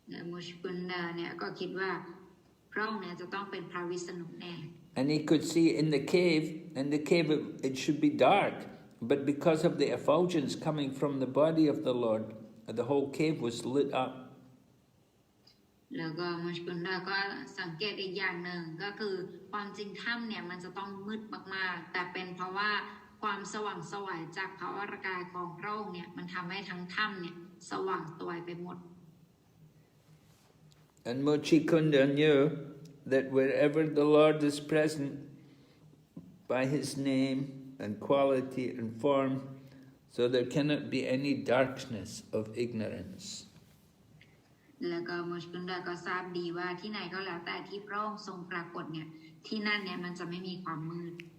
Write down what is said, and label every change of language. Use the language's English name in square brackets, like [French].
[Thai] มูชิกุนดาเนี่ยก็คิดว่าพระองค์เนี่ยจะต้องเป็นพระวิษณุแน่ [English] And he could see in the cave it should be dark, but because of the effulgence coming from the body of the Lord, the whole cave was lit up. [Thai] แล้วก็มุชกุนดาก็สังเกตอีกอย่างหนึ่งก็คือความจริงถ้ำเนี่ยมันจะต้องมืดมากๆแต่เป็นเพราะว่าความสว่างไสวจากพระวรากายของพระองค์เนี่ยมันทำให้ทั้งถ้ำเนี่ยสว่างสวยไปหมด [English] And Mucukunda knew that wherever the Lord is present by his name and quality and form, so there cannot be any darkness of ignorance. [Thai] แล้วก็มุชกุนดาก็ทราบดีว่าที่ไหนก็แล้วแต่ที่พระองค์ทรงปรากฏเนี่ยที่นั่นเนี่ยมันจะไม่มีความมืด